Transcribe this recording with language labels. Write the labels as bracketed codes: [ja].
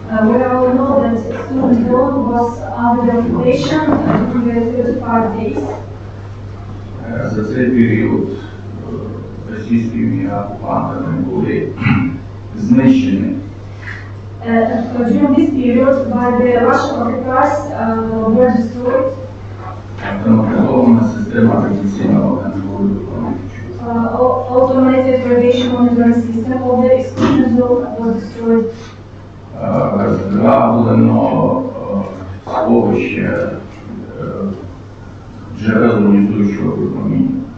[en] We all know that Centrum was under the occupation for 35 days. [uk] За цей період російськими окупантами були знищені [en] During this period, by the Russian occupiers were destroyed. [uk] Автоматизована система радіаційного контролю виконуючого. [en] Automated radiation monitoring system of the exclusion zone was destroyed. [uk] Розграблено сховище джерел іонізуючого випроміння.